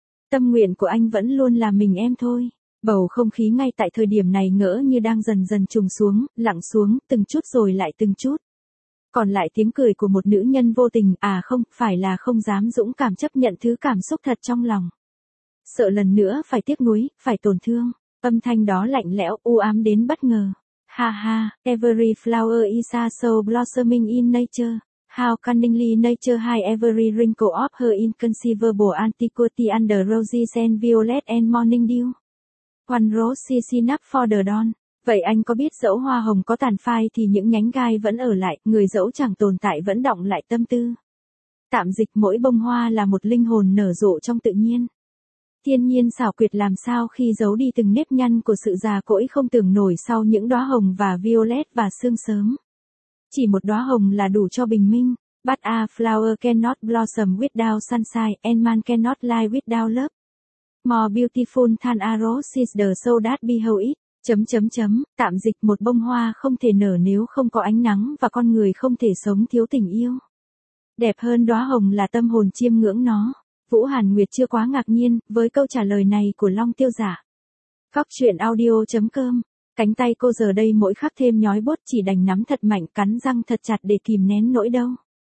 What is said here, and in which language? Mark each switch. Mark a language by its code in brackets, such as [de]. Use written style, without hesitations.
[vi] Tâm nguyện của anh vẫn luôn là mình em thôi." Bầu không khí ngay tại thời điểm này ngỡ như đang dần dần trùng xuống, lặng xuống, từng chút rồi lại từng chút. Còn lại tiếng cười của một nữ nhân vô tình, à không, phải là không dám dũng cảm chấp nhận thứ cảm xúc thật trong lòng. Sợ lần nữa phải tiếc nuối, phải tổn thương. Âm thanh đó lạnh lẽo, u ám đến bất ngờ. [en] "Ha ha, every flower is a soul blossoming in nature. How cunningly nature hide every wrinkle of her inconceivable antiquity under roses and violet and morning dew. One rose is enough for the dawn." [vi] Vậy anh có biết dẫu hoa hồng có tàn phai thì những nhánh gai vẫn ở lại, người dẫu chẳng tồn tại vẫn đọng lại tâm tư. Tạm dịch, mỗi bông hoa là một linh hồn nở rộ trong tự nhiên. Thiên nhiên xảo quyệt làm sao khi giấu đi từng nếp nhăn của sự già cỗi không tưởng nổi sau những đóa hồng và violet và sương sớm. Chỉ một đóa hồng là đủ cho bình minh. [en] "But a flower cannot blossom without sunshine, and man cannot lie without love. More beautiful than a rose is the soul that beholds it." [vi] Tạm dịch, một bông hoa không thể nở nếu không có ánh nắng và con người không thể sống thiếu tình yêu. Đẹp hơn đóa hồng là tâm hồn chiêm ngưỡng nó. Vũ Hàn Nguyệt chưa quá ngạc nhiên với câu trả lời này của Long Tiêu Giả. gocchuyenaudio.com. Cánh tay cô giờ đây mỗi khắc thêm nhói bút, chỉ đành nắm thật mạnh, cắn răng thật chặt để kìm nén nỗi đau.